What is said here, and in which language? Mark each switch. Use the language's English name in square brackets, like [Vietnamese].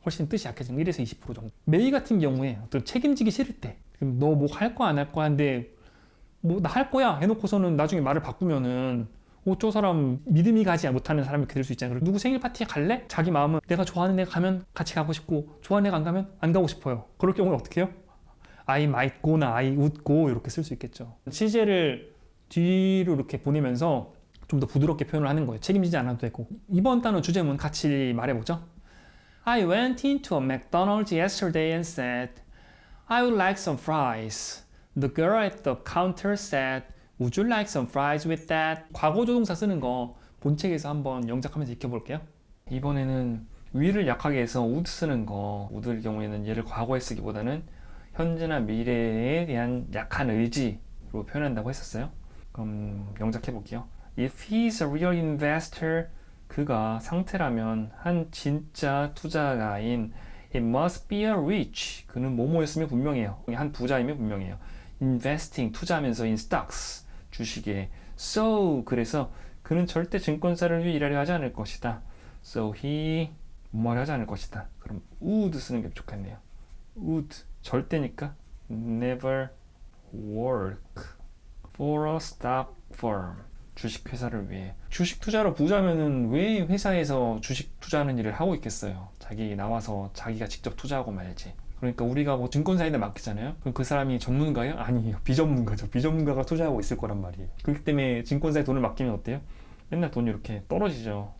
[Korean] 훨씬 뜻이 약해지는 1에서 20% 정도. may 같은 경우에 어떤 책임지기 싫을 때 너 뭐 할 거 안 할 거야 하는데 뭐 나 할 거야 해놓고서는 나중에 말을 바꾸면은 저 사람 믿음이 가지 못하는 사람이 이렇게 될 수 있잖아요. 누구 생일 파티에 갈래? 자기 마음은 내가 좋아하는 애가 가면 같이 가고 싶고 좋아하는 애가 안 가면 안 가고 싶어요. 그럴 경우는 어떻게 해요? [English] I might go나 I would go 이렇게 쓸 수 있겠죠. [Korean] 시제를 뒤로 이렇게 보내면서 좀 더 부드럽게 표현을 하는 거예요. 책임지지 않아도 되고. 이번 단어 주제문 같이 말해보죠. [English] I went into a McDonald's yesterday and said I would like some fries. The girl at the counter said Would you like some fries with that? [Korean] 과거 조동사 쓰는 거 본책에서 한번 영작하면서 익혀볼게요. 이번에는 will을 약하게 해서 would 쓰는 거 would의 경우에는 얘를 과거에 쓰기보다는 현재나 미래에 대한 약한 의지로 표현한다고 했었어요. 그럼 영작해 볼게요. [English] If he's a real investor, [Korean] 그가 상태라면 한 진짜 투자가인 [English] It must be a rich. [Korean] 그는 뭐뭐였으면 분명해요. 한 부자이면 분명해요. Investing, 투자하면서 [English] in stocks, [Korean] 주식에. So, 그래서 그는 절대 증권사를 위해 일하려 하지 않을 것이다. [English] So he [Korean] 뭐를 하지 않을 것이다. 그럼 would 쓰는 게 좋겠네요. [English] would, [Korean] 절대니까 [English] never work for a stock firm. [Korean] 주식 회사를 위해. 주식 투자로 부자면은 왜 회사에서 주식 투자하는 일을 하고 있겠어요? 자기 나와서 자기가 직접 투자하고 말지. 그러니까 우리가 뭐 증권사에다 맡기잖아요. 그럼 그 사람이 전문가예요? 아니에요. 비전문가죠. 비전문가가 투자하고 있을 거란 말이에요. 그렇기 때문에 증권사에 돈을 맡기면 어때요? 맨날 돈이 이렇게 떨어지죠.